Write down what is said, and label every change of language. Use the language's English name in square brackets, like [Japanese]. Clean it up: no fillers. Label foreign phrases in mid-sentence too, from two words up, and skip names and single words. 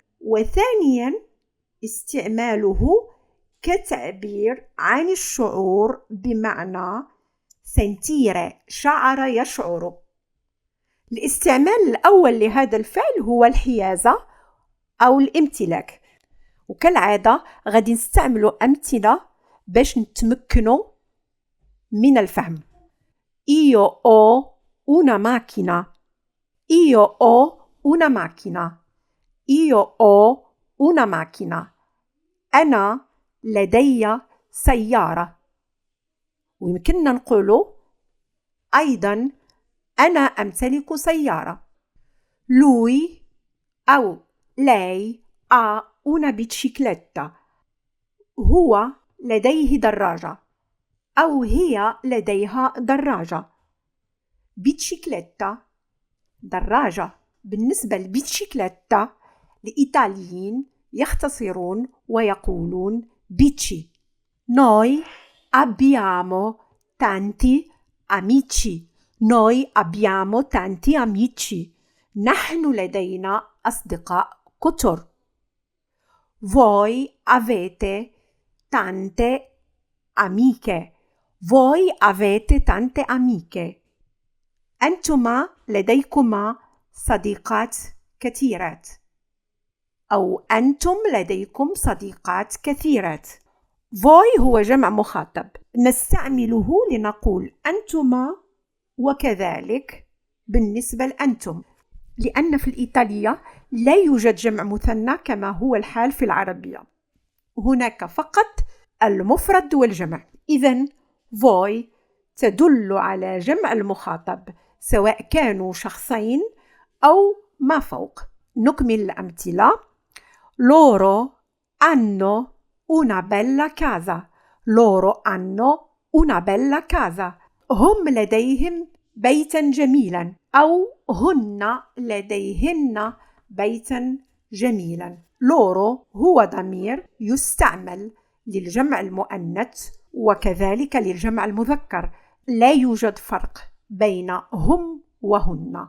[Arabic] وثانيا استعماله كتعبير عن الشعور، بمعنى sentire، شعر يشعر. الاستعمال الأول لهذا الفعل هو الحيازة أو الامتلاك، وكالعادة غادي نستعملوا أمثلة باش نتمكنوا من الفهم. [Italian] Io ho una macchina. Io ho una macchina. Io ho una macchina. [Arabic] أنا لدي سيارة. ويمكننا نقول أيضا أنا أمتلك سيارة. [Italian] Lui أو lei ha una bicicletta. [Arabic] هو لديه دراجة أو هي لديها دراجة. بيتشيكليتا دراجة. بالنسبة للبيتشيكليتا الإيطاليين يختصرون ويقولون بيتشي. [Italian] Noi abbiamo tanti amici. Noi abbiamo tanti amici. [Arabic] نحن لدينا أصدقاء كثر. [Italian] Voi avete tante amiche. Voi avete tante amiche. [Arabic] أنتما لديكما صديقات كثيرات، أو أنتم لديكم صديقات كثيرات. Voi هو جمع مخاطب، نستعمله لنقول أنتما وكذلك بالنسبة لأنتم، لأن في الإيطالية لا يوجد جمع مثنى كما هو الحال في العربية، هناك فقط المفرد والجمع. إذن voi تدل على جمع المخاطب سواء كانوا شخصين أو ما فوق. نكمل الأمثلة. [Italian] Loro hanno una bella casa. Loro hanno una bella casa. [Arabic] هم لديهم بيتا جميلا، أو هن لديهن بيتا جميلا. Loro هو ضمير يستعمل للجمع المؤنث وكذلك للجمع المذكر، لا يوجد فرق بين هم وهن.